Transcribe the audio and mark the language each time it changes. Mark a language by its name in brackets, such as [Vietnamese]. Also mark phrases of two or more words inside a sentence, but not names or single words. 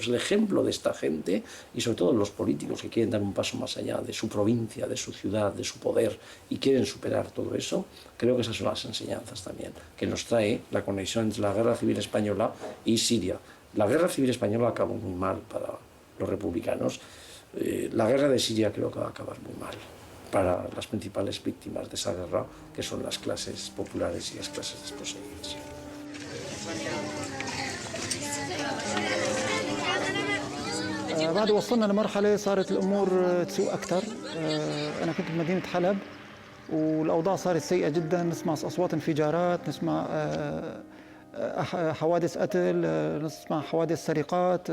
[Spanish] El ejemplo de esta gente, y sobre todo los políticos que quieren dar un paso más allá de su provincia, de su ciudad, de su poder, y quieren superar todo eso, creo que esas son las enseñanzas también, que nos trae la conexión entre la Guerra Civil Española y Siria. La Guerra Civil Española acabó muy mal para los republicanos. La guerra de Siria creo que va a acabar muy mal para las principales víctimas de esa guerra, que son las clases populares y las clases desposeídas. [Arabic] بعد وصلنا لمرحلة صارت الأمور تسوء أكثر. أنا كنت بمدينة حلب والأوضاع صارت سيئة جدا، نسمع أصوات انفجارات، نسمع حوادث قتل، نسمع حوادث سرقات.